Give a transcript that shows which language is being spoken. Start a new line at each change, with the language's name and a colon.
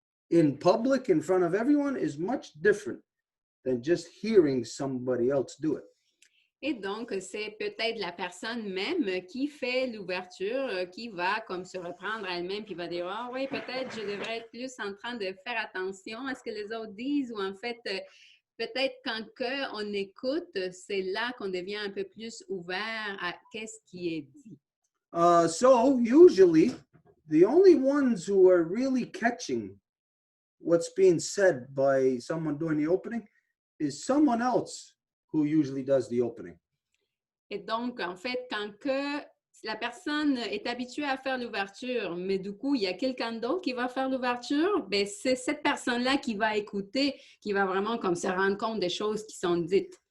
English: in public in front of everyone is much different than just hearing somebody else do it.
French: Et donc, c'est peut-être la personne même qui fait l'ouverture, qui va comme se reprendre à elle-même, puis va dire, ah oui, peut-être je devrais être plus en train de faire attention à ce que les autres disent, ou en fait, peut-être quand on écoute, c'est là qu'on devient un peu plus ouvert à qu'est-ce qui est dit.
English: So usually, the only ones who are really catching what's being said by someone doing the opening is someone else who usually does the opening.
French: Et donc, en fait, quand que la personne est habituée à faire l'ouverture, mais du coup, il y a quelqu'un d'autre qui va faire l'ouverture, ben c'est cette personne-là qui va écouter, qui va vraiment comme se rendre compte des choses qui sont dites.